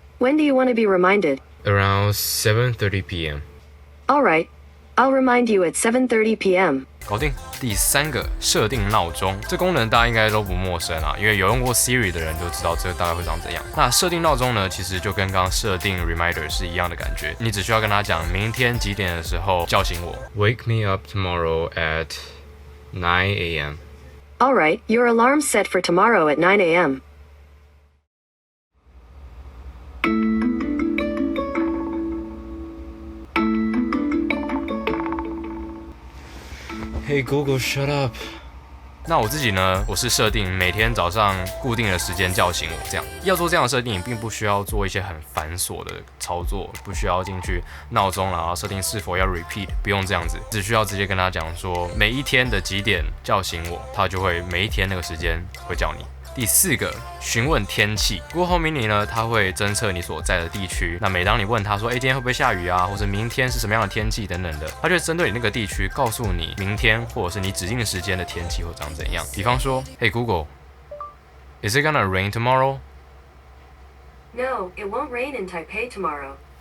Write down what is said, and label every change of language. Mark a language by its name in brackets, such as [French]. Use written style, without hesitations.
[English] When do you want to be reminded? Around 7:30 p.m. All right, I'll remind you at 7:30 p.m. [Chinese] 搞定。第3个，设定闹钟，这功能大家应该都不陌生啊，因为有用过 Siri 的人就知道这大概会长怎样。那设定闹钟呢，其实就跟刚刚设定 reminder 是一样的感觉，你只需要跟他讲明天几点的时候叫醒我。 [English] Wake me up tomorrow at 9 a.m. All right, your alarm's set for tomorrow at 9 a.m. Hey Google, shut up. [Chinese] 那我自己呢？我是设定每天早上固定的时间叫醒我，这样要做这样的设定，并不需要做一些很繁琐的操作，不需要进去闹钟然后设定是否要 repeat， 不用这样子，只需要直接跟他讲说每一天的几点叫醒我，他就会每一天那个时间会叫你。第4个，询问天气。 Google Home Mini 呢，它会侦测你所在的地区。那每当你问他说，今天会不会下雨啊，或者明天是什么样的天气等等的，它就会针对你那个地区告诉你明天或者是你指定的时间的天气会长怎样。比方说， [English] Hey Google, is it gonna rain tomorrow? No, it won't rain in Taipei tomorrow.